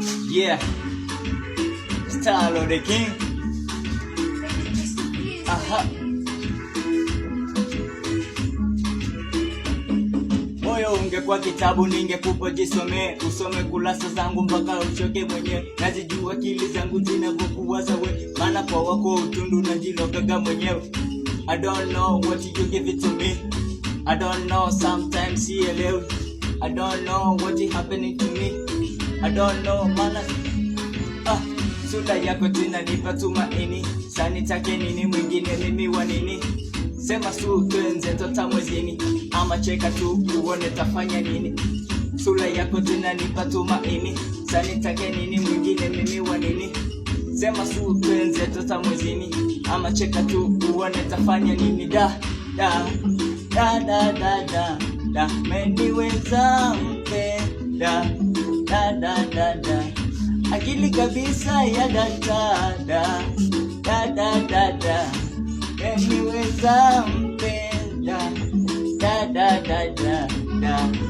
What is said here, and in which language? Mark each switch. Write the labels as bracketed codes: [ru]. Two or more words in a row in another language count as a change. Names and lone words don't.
[en] Yeah. Star Lord the King. Aha. [sw] Moyo ungekuwa kitabu ningekupa jisome, usome kurasa zangu mpaka uchoke mwenyewe. Nazijua akili zangu zinavyokuwaza we, maana kwa wako utundu najilogaga mwenyewe. [en] I don't know what you give it to me. I don't know, sometimes sielewi. I don't know what is happening to me. I don't know, [sw] maana, ah, sura yako tena nipa tumaini. Sasa nitake nini mwingine mimi wa nini? Sema su twenze tota mwezini. Ama cheka tu uone tafanya nini. Sura yako tena nipa tumaini. Sasa nitake nini mwingine mimi wa nini? Sema su twenze tota mwezini. Ama cheka tu uone tafanya nini. Da, da, da, da, da, da, da. Meniweza mpenda. Da, da, da, da. Akili kabisa ya data. Da, da, da, da, da. Meniweza mpenda. Da, da, da, da, da.